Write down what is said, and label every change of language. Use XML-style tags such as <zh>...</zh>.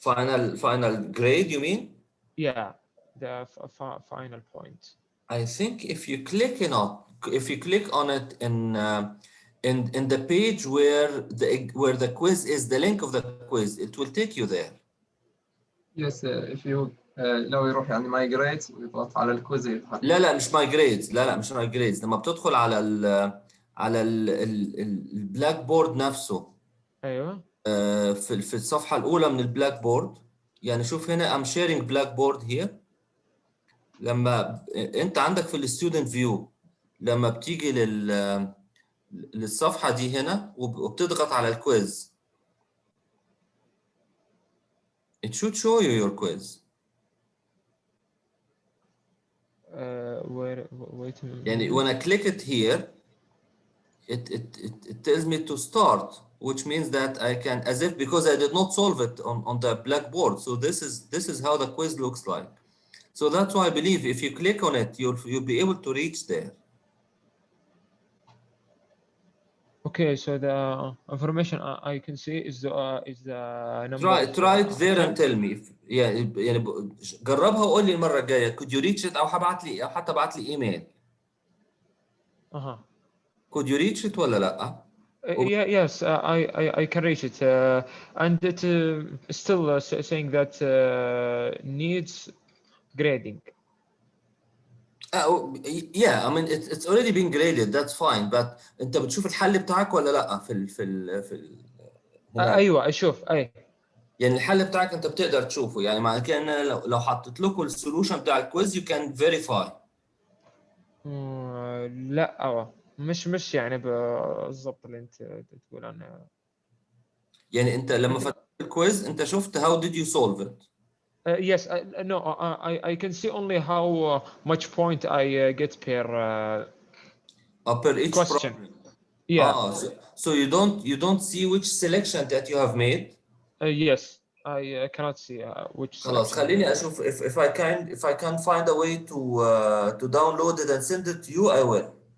<en>Final grade, you mean? Yeah, the final point. I think if you click on it in the page where the quiz is, the link of the quiz, it will take you there. Yes, if you</en> <ar>لو يروح يعني migrate ويضغط على الكويز يظهر. لا مش migrate، لا مش migrate. لما بتدخل على البلاك بورد نفسه. ايوه. في الصفحة الأولى من البلاك بورد، يعني شوف هنا</ar> <en>I'm sharing black board here.</en> <ar>لما أنت عندك في الستودنت فيو، لما بتيجي للصفحة دي هنا وبتضغط على الكويز،</ar> <en>it should show you your quiz. Wait a minute. يعني when I click it here, it tells me to start, which means that I can, as if because I did not solve it on the blackboard. So this is how the quiz looks like. So that's why I believe if you click on it, you'll be able to reach there. Okay, so the information I can see is the number. Try it there and tell me.</en> <ar>يعني جربها وقول لي المرة الجاية.</ar> <en>Could you reach it</en> <ar>أو حتى ابعت لي إيميل.</ar> <en>Could you reach it</en> <ar>ولا لأ؟</ar> <en>Yes, I can reach it, and it still saying that needs grading. Yeah, I mean it's already been graded. That's fine. But</en> <ar>أنت بتشوف الحل بتاعك ولا لأ في أيوة أشوف أي. يعني الحل بتاعك أنت بتقدر تشوفه. يعني معنى كده إن لو حطيت لكم السولوشن بتاع الكويز</ar> <en>you can verify.</en> <ar>لا مش يعني بالضبط اللي أنت تقول عنه. يعني أنت لما فتحت الكويز أنت شفت</ar> <en>how did you solve it? Yes, no, I can see only how much point I get per each question. problem. Yeah. So you don't see which selection that you have made? Yes, I cannot see which.</en> <ar>خلاص خليني أشوف</ar> <en>if I can find a way to download it and send it to you, I will.</en>